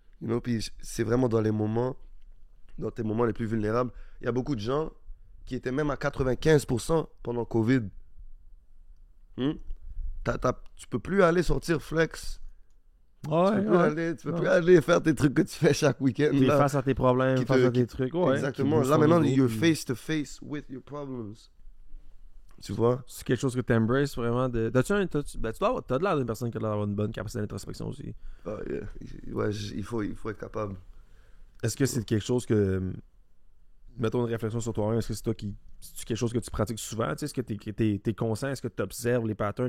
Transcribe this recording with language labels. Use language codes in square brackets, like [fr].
[en] You know, [fr] puis c'est vraiment dans tes moments les plus vulnérables. Il y a beaucoup de gens qui étaient même à 95% pendant Covid. Tu peux plus aller sortir flex. Tu peux plus aller faire tes trucs que tu fais chaque week-end. T'es là. face à tes problèmes, Qui face te- à tes trucs. Ouais, Exactement. qui Là, boostent ton maintenant, ego, [en] you're puis- face to face with your problems. [fr] Tu vois? C'est quelque chose que tu embraces vraiment. Ben, t'as de l'air d'une personne qui a l'air d'avoir une bonne capacité d'introspection aussi. [en] Ah, yeah. [fr] Ouais, il faut être capable. Est-ce que c'est quelque chose que. Mettons une réflexion sur toi-même. Est-ce que c'est toi qui. C'est quelque chose que tu pratiques souvent? Tu sais, est-ce que t'es conscient? Est-ce que tu observes les patterns?